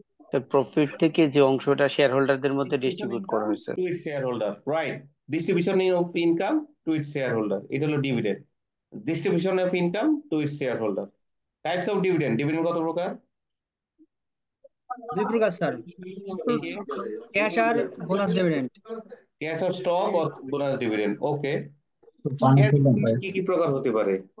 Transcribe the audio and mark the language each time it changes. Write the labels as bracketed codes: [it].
[bn] তার প্রফিট থেকে যে অংশটা শেয়ার হোল্ডারদের মধ্যে ডিস্ট্রিবিউট করা হয় sir. [en] To its shareholder, right? Distribution of income to its shareholder. [bn] এটা হলো dividend. [en] Distribution of income to its shareholder. Types of dividend. [bn] Dividend কত প্রকার? দুই প্রকার স্যার, কি কি? Cash আর bonus dividend. [en] Cash or stock or bonus dividend. Okay. [bn] পানি [en] Cash [bn] খেলাম ভাই। dividend কি কি প্রকার হতে পারে?